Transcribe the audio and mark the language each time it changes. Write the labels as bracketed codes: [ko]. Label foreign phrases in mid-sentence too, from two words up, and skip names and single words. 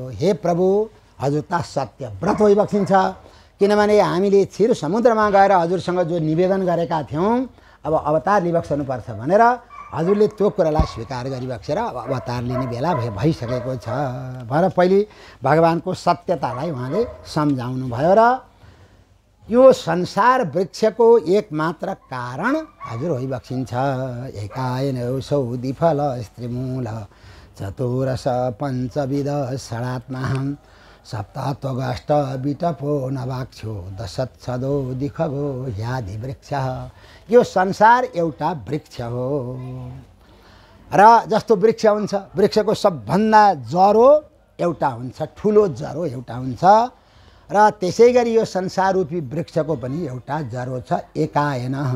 [ne] हे प्रभु, हजुर त सत्य व्रत होइबक्सिन्छ, किनभने हामीले क्षीर समुद्रमा गएर हजुरसँग जो निवेदन गरेका थियौँ अब अवतार लिबक्सनुपर्छ भनेर हजुरले त्यो कुरालाई स्वीकार गरिबक्सेर अब अवतार लिने बेला भइसकेको छ भनेर पहिले भगवानको सत्यतालाई उहाँले सम्झाउनु भयो। र यो संसार वृक्षको एकमात्र कारण हजुर होइबक्सिन्छ। [sa] एकायन सौदी फल स्त्रीमूल चतुरस पञ्चविध षडात्मा सप्तत्वगष्ट बिटपो नवाक्षो दशत्सदो दिखगो यादि वृक्ष। [ne] यो संसार एउटा वृक्ष हो र जस्तो वृक्ष हुन्छ, वृक्षको सबभन्दा जरो एउटा हुन्छ, ठुलो जरो एउटा हुन्छ र त्यसै गरी यो संसार रूपी वृक्षको पनि एउटा जरो छ, एकायन।